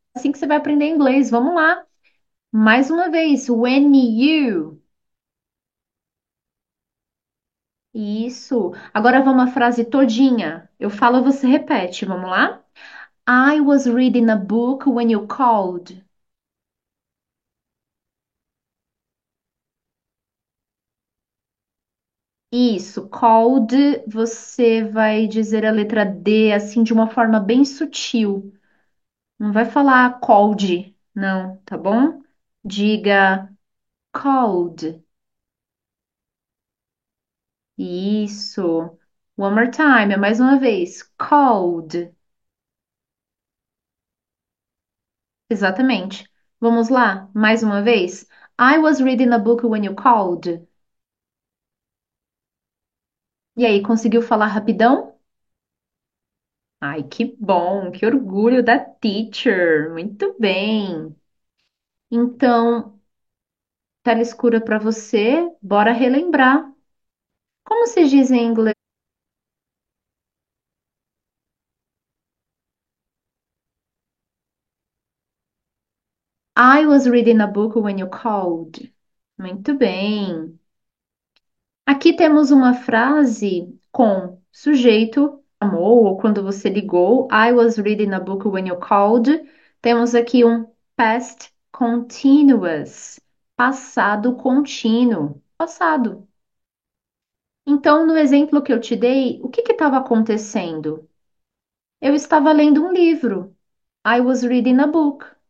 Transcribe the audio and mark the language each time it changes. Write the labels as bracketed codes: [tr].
[pt] Assim que você vai aprender inglês. Vamos lá. Mais uma vez. [en] When you. [pt] Isso. Agora vamos a frase todinha. Eu falo, você repete. Vamos lá? [en] I was reading a book when you called. [pt] Isso. Called, você vai dizer a letra D assim de uma forma bem sutil. Não vai falar called, não, tá bom? Diga called. Isso. [en] One more time, [pt] mais uma vez. [en] Called. [pt] Exatamente. Vamos lá, mais uma vez. [en] I was reading a book when you called. [pt] E aí, conseguiu falar rapidão? Ai, que bom, que orgulho da teacher. Muito bem. Então, tela escura para você, bora relembrar. Como se diz em inglês? [en] I was reading a book when you called. [pt] Muito bem. Aqui temos uma frase com sujeito, chamou, ou quando você ligou. [en] I was reading a book when you called. [pt] Temos aqui um past continuous, passado contínuo, passado. Então, no exemplo que eu te dei, o que estava acontecendo? Eu estava lendo um livro. [en] I was reading a book.